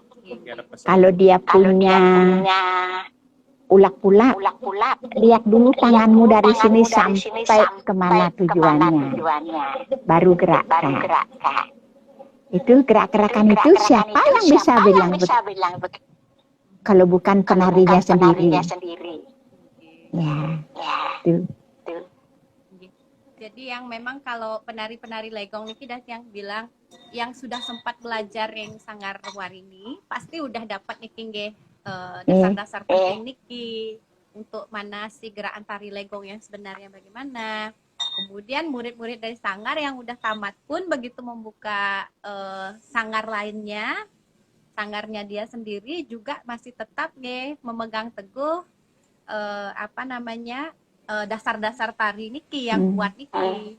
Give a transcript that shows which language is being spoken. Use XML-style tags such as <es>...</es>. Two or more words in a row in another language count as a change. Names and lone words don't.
<id>Kalau dia punya ulap-ulap, lihat dulu tanganmu dari sini sampai kemana tujuannya, baru gerakkan. Itu gerak-gerakan itu siapa yang bisa bilang begitu? Kalau bukan penarinya sendiri. Ya, itu. Jadi yang memang kalau penari-penari legong niki dah yang bilang yang sudah sempat belajar yang Sanggar Waringin pasti udah dapat</id> <ban>niki nggih</ban> <id>dasar-dasar penting niki untuk mana si gerakan tari legong yang sebenarnya bagaimana. Kemudian murid-murid dari Sanggar yang udah tamat pun begitu membuka sanggar lainnya, sanggarnya dia sendiri juga masih tetap memegang teguh dasar-dasar tari niki yang kuat niki.</id>